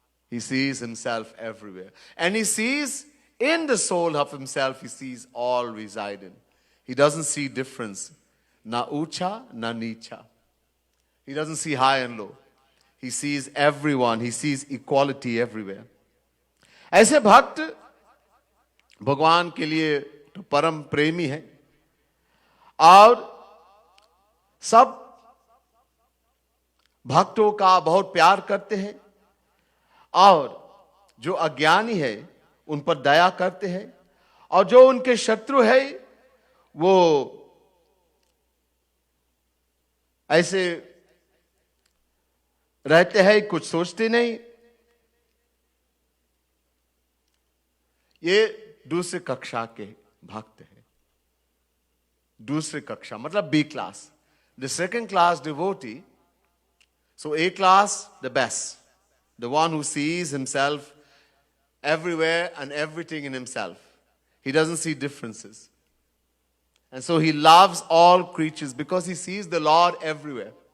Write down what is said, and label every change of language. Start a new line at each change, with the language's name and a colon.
English: He sees himself everywhere. And he sees in the soul of himself, he sees all residing. He doesn't see difference.
Hindi: Na ucha, na nicha.
English: He doesn't see high and low. He sees everyone. He sees equality everywhere.
Hindi: ऐसे भक्त भगवान के लिए तो परम प्रेमी है, और सब भक्तों का बहुत प्यार करते हैं, और जो अज्ञानी है उन पर दया करते हैं, और जो उनके शत्रु है वो ऐसे रहते हैं, कुछ सोचते नहीं. ये दूसरे कक्षा के भक्त हैं. दूसरे कक्षा मतलब B class.
English: The second class devotee. So A class, the best. The one who sees himself everywhere and everything in himself. He doesn't see differences. And so he loves all creatures because he sees the Lord everywhere.